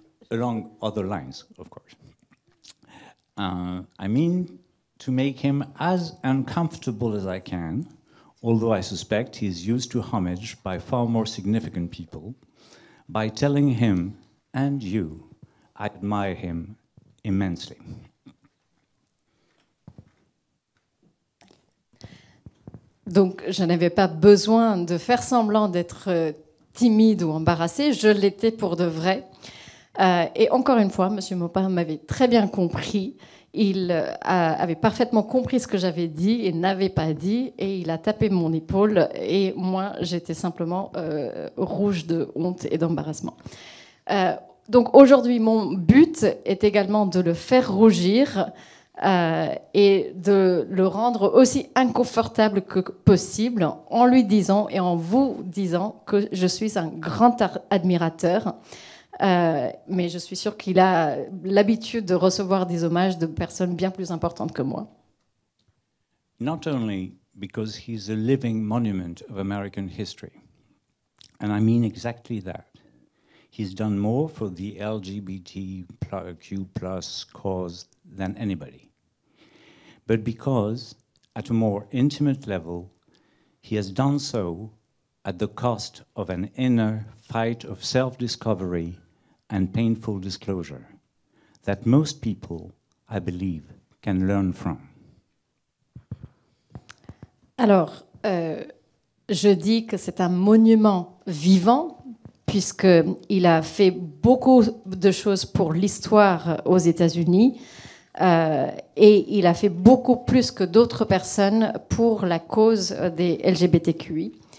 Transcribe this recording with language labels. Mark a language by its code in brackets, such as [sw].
[en] Along other lines, of course. I mean to make him as uncomfortable as I can, although I suspect he is used to homage by far more significant people, by telling him, and you, I admire him immensely. [fr] Donc, je n'avais pas besoin de faire semblant d'être timide ou embarrassée. Je l'étais pour de vrai. Et encore une fois, M. Maupin m'avait très bien compris. Il avait parfaitement compris ce que j'avais dit et n'avait pas dit. Et il a tapé mon épaule. Et moi, j'étais simplement rouge de honte et d'embarrassement. Donc aujourd'hui, mon but est également de le faire rougir et de le rendre aussi inconfortable que possible en lui disant et en vous disant que je suis un grand admirateur. Mais je suis sûre qu'il a l'habitude de recevoir des hommages de personnes bien plus importantes que moi. [en] Not only because he's a living monument of American history, and I mean exactly that. He's done more for the LGBTQ+ cause than anybody. But because, at a more intimate level, he has done so at the cost of an inner fight of self-discovery and painful disclosure that most people, I believe, can learn from. [fr] Alors, je dis que c'est un monument vivant, puisqu'il a fait beaucoup de choses pour l'histoire aux États-Unis, et il a fait beaucoup plus que d'autres personnes pour la cause des LGBTQI.